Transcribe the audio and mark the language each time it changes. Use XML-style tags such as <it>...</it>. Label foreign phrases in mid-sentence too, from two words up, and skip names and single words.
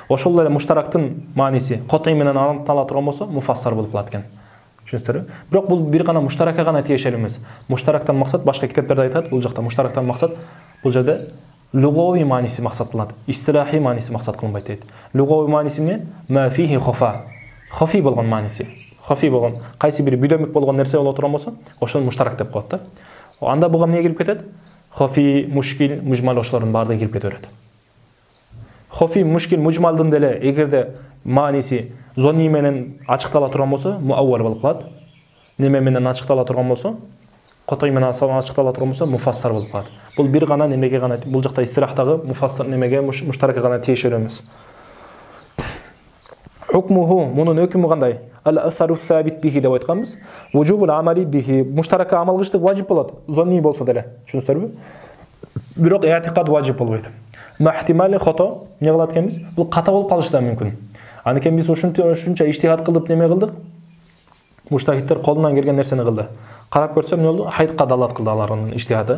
<ky>Ошол эле муштарактын мааниси котой менен аныктала турган болсо, муфассар болуп калат экен. Түшүнүңүздөрбү? Бирок бул бир гана муштаракка гана тиешелүү эмес. Муштарактан максат башка китептерде айтат, бул жакта муштарактан максат бул жерде лугави мааниси максат кылынат. Истилахи мааниси максат кылынбайт дейт. Лугави мааниси эмне?</ky> <ar>ما فيه خفاء.</ar> <ky>Хофи болгон мааниси. Хофи болгон кайсы бир бүдөмүк болгон нерсе боло турган болсо, ошону муштарак деп коет да. Анда буга эмне кирип кетет? Хофи, мушкил, мужмал ошолордун баардыгы кирип кете берет. Хофи, мушкил, мужмалдын деле эгерде мааниси зонни менен ачыктала турган болсо, муаввал болуп калат. Неме менен ачыктала турган болсо, котой менен ачыктала турган болсо, муфассар болуп калат. Бул бир гана немеге гана, бул жакта истирахтагы муфассар немеге муштаракка гана тиешелүү эмес. Hukmuhu, мунун өкүмү кандай?</ky> <ar>الأثر ثابت به</ar> <ky>деп айтканбыз.</ky> <ar>وجوب العمل به,</ar> <ky>муштаракка амал кылыштык важип болот, зонни болсо деле. Түшүнүңүздөрбү? Бирок i'tiqad важип болбойт.</ky> <ar>محتمل الخطأ</ar> <ky>эмне кылат экенбиз? Бул ката болуп калышы да мүмкүн. Анткени биз ушунча иштихад кылып неме кылдык? Муштахиттер колунан келген нерсени кылды. Карап көрсөм эмне болду? Хайтка далат кылды алардын иштихады.</ky>